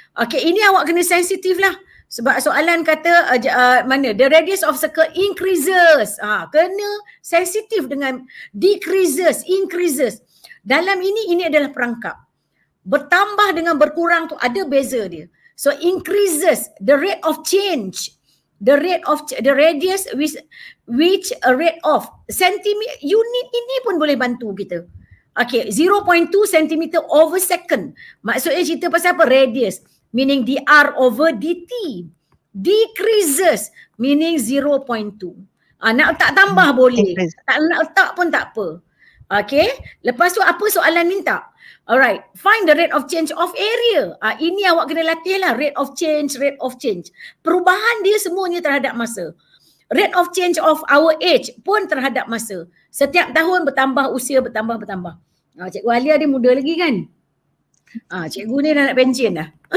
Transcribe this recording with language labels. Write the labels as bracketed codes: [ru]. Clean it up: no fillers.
[ms] Okay, ini awak kena sensitif lah. Sebab soalan kata [en] the radius of circle increases. [ms] Kena sensitif dengan decreases, increases. Dalam ini adalah perangkap. Bertambah dengan berkurang tu ada beza dia. [en] So increases, the rate of change. The radius which a rate of centimeter, [ms] unit ini pun boleh bantu kita. Okay, 0.2 cm over second. Maksudnya cerita pasal apa? [en] Radius, meaning dr over dt. Decreases, meaning 0.2. [ms] Nak letak tambah boleh. Tak nak letak pun tak apa. Okay, lepas tu apa soalan minta? [en] Alright, find the rate of change of area. [ms] Ini awak kena latih lah, rate of change. Perubahan dia semuanya terhadap masa. Rate of change of our age pun terhadap masa. Setiap tahun bertambah usia, bertambah. Cikgu Alia dia muda lagi kan? Cikgu ni dah nak pension dah.